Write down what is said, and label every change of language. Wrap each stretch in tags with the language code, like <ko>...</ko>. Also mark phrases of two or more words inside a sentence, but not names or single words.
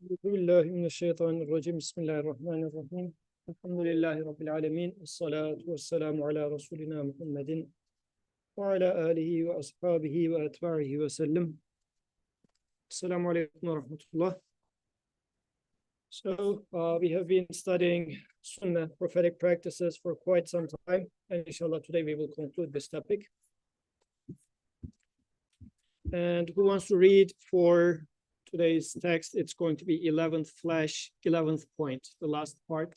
<ar>أعوذ بالله من الشيطان الرجيم. بسم الله الرحمن الرحيم. الحمد لله رب العالمين. والصلاة والسلام على رسولنا محمد وعلى آله وأصحابه وأتباعه وسلم. السلام عليكم ورحمة الله.</ar> <en>We have been studying Sunnah, prophetic practices for quite some time, and inshallah today we will conclude this topic. And who wants to read for today's text? It's going to be 11th point, the last part.</en>